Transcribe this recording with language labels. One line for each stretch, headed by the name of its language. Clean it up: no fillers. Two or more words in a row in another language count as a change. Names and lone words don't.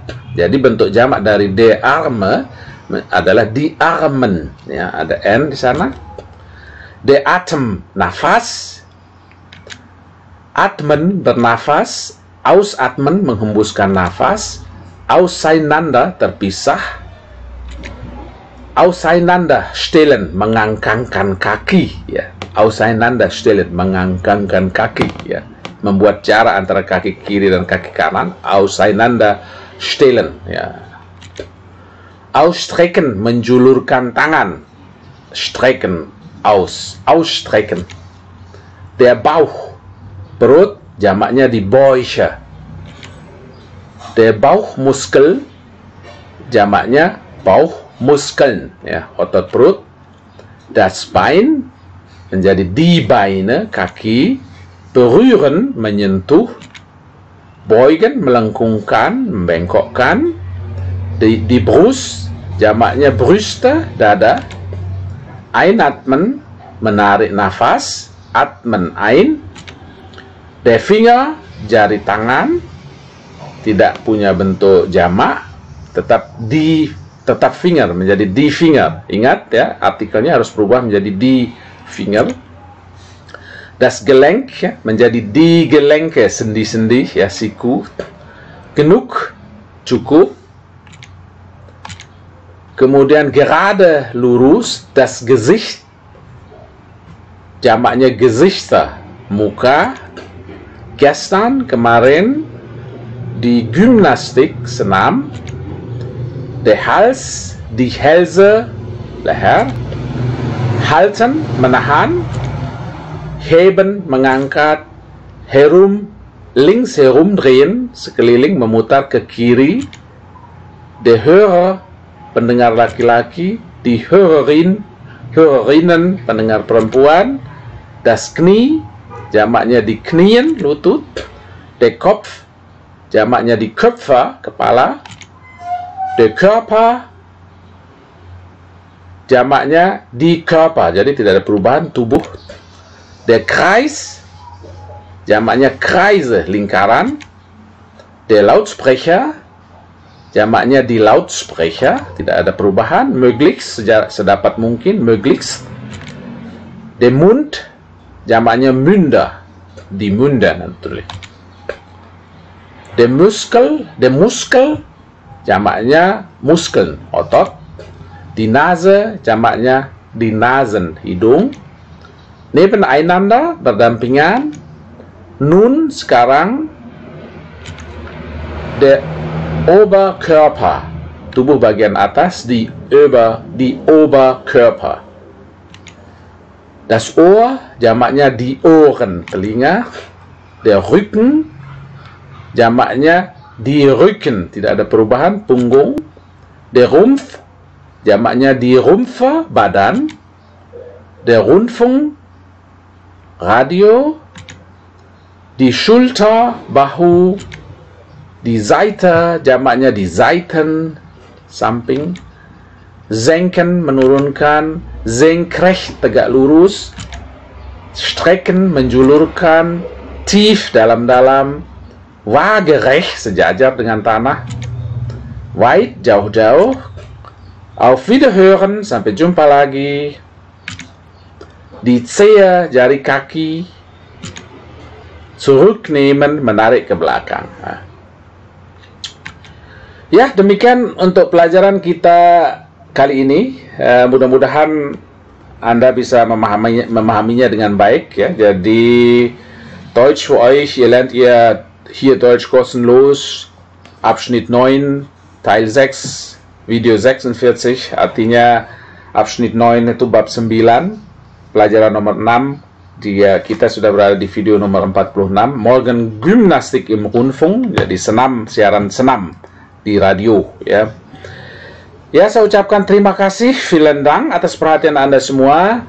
Indonesian: Jadi bentuk jamak dari
German: de Arme
Indonesian: adalah
German: di Armen,
Indonesian: ya. Ada N di sana.
German: De Atem,
Indonesian: nafas. Atmen, bernafas. Ausatmen, menghembuskan nafas. Auseinander, terpisah.
German: Auseinander stellen,
Indonesian: mengangkangkan kaki, ya.
German: Auseinander stellen,
Indonesian: mengangkangkan kaki, ya. Membuat jarak antara kaki kiri dan kaki kanan.
German: Auseinander stellen,
Indonesian: ya. Ausstrecken, menjulurkan tangan.
German: Strecken, ausstrecken. Der Bauch,
Indonesian: perut, jamaknya
German: di Bäuche. Der Bauchmuskel,
Indonesian: jamaknya Bauchmuskeln, ya, otot perut.
German: Das Bein, menjadi die Beine, kaki.
Indonesian: Berühren, menyentuh. Beugen, melengkungkan, membengkokkan. Die Brust, jamaknya Brüste, dada.
German: Einatmen,
Indonesian: menarik nafas.
German: Atmen, ein. Der Finger,
Indonesian: jari tangan. Tidak punya bentuk jamak, tetap finger, menjadi
German: die Finger.
Indonesian: Ingat, ya, artikelnya harus berubah menjadi
German: die Finger. Das Gelenk,
Indonesian: ya, menjadi
German: die Gelenke,
Indonesian: sendi-sendi, ya, siku. Genug, cukup. Kemudian gerade, lurus.
German: Das Gesicht,
Indonesian: jamaknya Gesichter, muka. Gestern, kemarin.
German: Die Gymnastik,
Indonesian: senam.
German: Der Hals, die Hälse, leher.
Indonesian: Halten, menahan. Heben, mengangkat.
German: Herum, links herumdrehen,
Indonesian: sekeliling, memutar ke kiri.
German: Der Hörer,
Indonesian: pendengar laki-laki.
German: Die Hörerinnen,
Indonesian: pendengar perempuan.
German: Das Knie,
Indonesian: jamaknya
German: di Knien,
Indonesian: lutut.
German: Der Kopf,
Indonesian: jamaknya
German: di Köpfe,
Indonesian: kepala.
German: Der Körper,
Indonesian: jamaknya
German: di Körper,
Indonesian: jadi tidak ada perubahan, tubuh.
German: Der Kreis, jamaknya Kreise, lingkaran. Der Lautsprecher,
Indonesian: jamaknya
German: di Lautsprecher,
Indonesian: tidak ada perubahan. Möglichst, sedapat mungkin,
German: möglichst. Der Mund, jamaknya Münder, di Münder natürlich. Der Muskel, jamaknya Muskeln, otot. Die Nase,
Indonesian: jamaknya
German: di Nasen,
Indonesian: hidung. Nebeneinander, berdampingan. Nun, sekarang.
German: Der Oberkörper,
Indonesian: tubuh bagian atas,
German: di Oberkörper. Das Ohr,
Indonesian: jamaknya
German: di Ohren,
Indonesian: telinga.
German: Der Rücken,
Indonesian: jamaknya
German: di Rücken,
Indonesian: tidak ada perubahan, punggung.
German: Der Rumpf,
Indonesian: jamaknya
German: di Rumpfe,
Indonesian: badan.
German: Der Rundfunk, radio. Die Schulter, bahu. Die Seite,
Indonesian: jamaknya
German: di Seiten,
Indonesian: samping. Senken, menurunkan. Senkrecht, tegak lurus.
German: Strecken, menjulurkan. Tief,
Indonesian: dalam-dalam. Waagerecht, sejajar dengan tanah. Weit, jauh-jauh.
German: Auf Wiederhören,
Indonesian: sampai jumpa lagi.
German: Die Zehe,
Indonesian: jari kaki. Zurücknehmen, menarik ke belakang. Ya, demikian untuk pelajaran kita kali ini. Mudah-mudahan Anda bisa memahaminya dengan baik, ya.
German: Jadi Deutsch für euch, ihr lernt ihr hier Deutsch kostenlos, Abschnitt 9, Teil 6,
Indonesian: Video 46, artinya Abschnitt 9 itu bab 9, pelajaran nomor 6, kita sudah berada di video nomor 46,
German: Morgen Gymnastik im Rundfunk,
Indonesian: jadi siaran senam di radio, ya. Ya, saya ucapkan terima kasih,
German: vielen Dank
Indonesian: atas perhatian Anda semua.